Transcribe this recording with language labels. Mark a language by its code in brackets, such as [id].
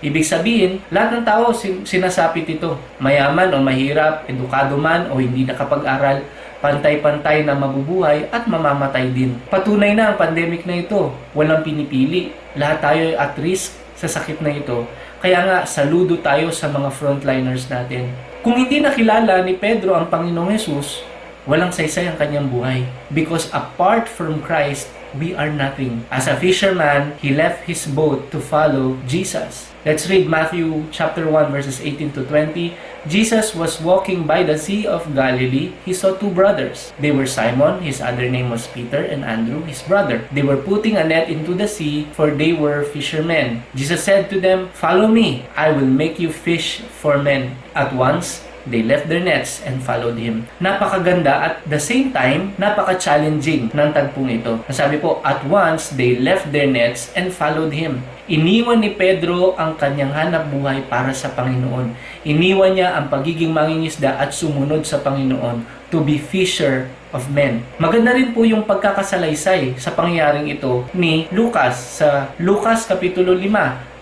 [tl] Ibig sabihin, lahat ng tao sinasapit ito. Mayaman o mahirap, edukado man o hindi nakapag-aral, pantay-pantay na mabubuhay at mamamatay din. Patunay na ang pandemic na ito. Walang pinipili. Lahat tayo ay [en] at risk [tl] sa sakit na ito. Kaya nga, saludo tayo sa mga frontliners natin. Kung hindi nakilala ni Pedro ang Panginoong Yesus, walang saysay ang kanyang buhay. [en] Because apart from Christ, we are nothing. As a fisherman, he left his boat to follow Jesus. Let's read Matthew chapter 1 verses 18 to 20. Jesus was walking by the Sea of Galilee. He saw two brothers. They were Simon, his other name was Peter, and Andrew, his brother. They were putting a net into the sea, for they were fishermen. Jesus said to them, "Follow me. I will make you fish for men." At once, they left their nets and followed him. [tl] Napakaganda [en] at the same time, [tl] napaka-challenging ng tagpong ito. Nasabi po, [en] at once, they left their nets and followed him. [tl] Iniwan ni Pedro ang kanyang hanap buhay para sa Panginoon. Iniwan niya ang pagiging mangingisda at sumunod sa Panginoon [en] to be fisher of men. [tl] Maganda rin po yung pagkakasalaysay sa pangyayaring ito ni Lucas sa Lucas Kapitulo 5.